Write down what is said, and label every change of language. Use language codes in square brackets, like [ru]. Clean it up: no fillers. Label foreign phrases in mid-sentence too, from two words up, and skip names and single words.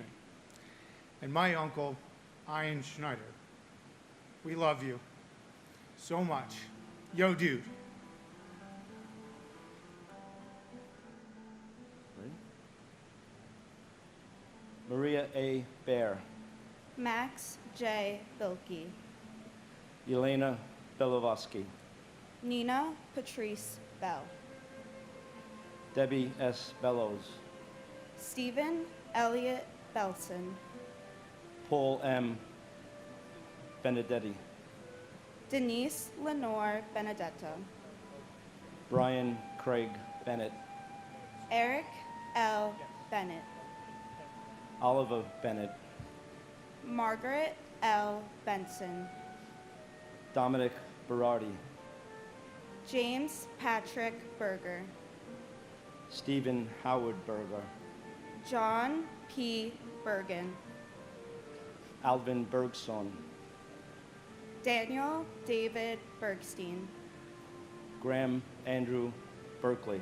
[en] And my uncle, Ian Schneider. We love you so much. Yo, dude. Maria A. Bear. Max J. Bilkey. Elena Belovoski. Nina Patrice Bell. Debbie S. Bellows. Stephen Elliott Belson. Paul M. Benedetti. Denise Lenore Benedetto. Brian Craig Bennett. Eric L. Bennett. Oliver Bennett. Margaret L. Benson. Dominic Berardi. James Patrick Berger. Stephen Howard Berger. John P. Bergen. Alvin Bergson. Daniel David Bergstein. Graham Andrew Berkeley.